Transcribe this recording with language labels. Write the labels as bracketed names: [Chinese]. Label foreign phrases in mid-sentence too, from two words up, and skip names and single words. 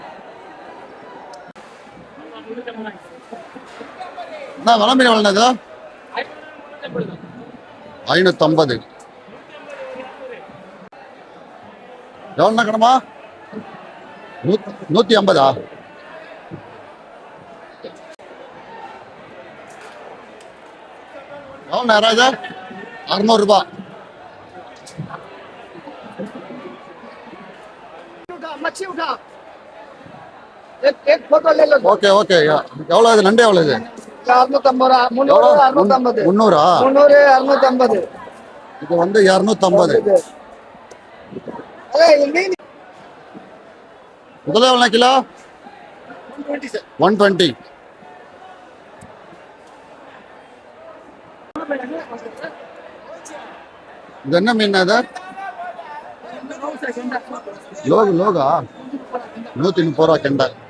[Tamil] அண்ணா வள மீன் எவ்வளோண்ணா இது 550 எவ்வளோண்ணா கடமா 150 எவ்வளோண்ணா யாராவது 600 ரூபாய் [Hindi] मच्छी उठा एक फोटो ले लो [Tamil] ஓகே ஓகே எவ்வளோ இது நண்டு எவ்வளோ இது 650 எவ்வளோ 350 300 650 இது வந்து 250 [Hindi] अरे ये [Tamil] முதல்ல எவ்வளோ கிலோ [Hindi] 120 सर [Tamil] 120 இது என்ன மீன் அது லோகா 130 ரூபா கெண்டை